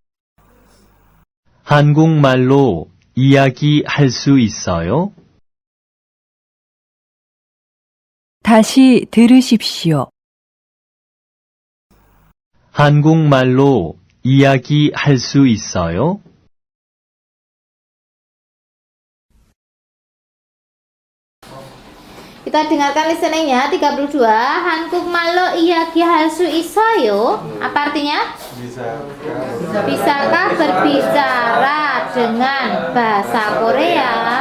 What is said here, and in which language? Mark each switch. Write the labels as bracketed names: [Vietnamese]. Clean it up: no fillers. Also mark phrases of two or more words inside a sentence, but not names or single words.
[Korean] 한국말로 이야기할 수 있어요? 다시 들으십시오. 한국말로 이야기할 수 있어요? [Indonesian] Kita dengarkan listeningnya 32. [Korean] 한국말로 이야기할 수 있어요. [Indonesian] Apa artinya? Bisakah berbicara dengan bahasa Korea?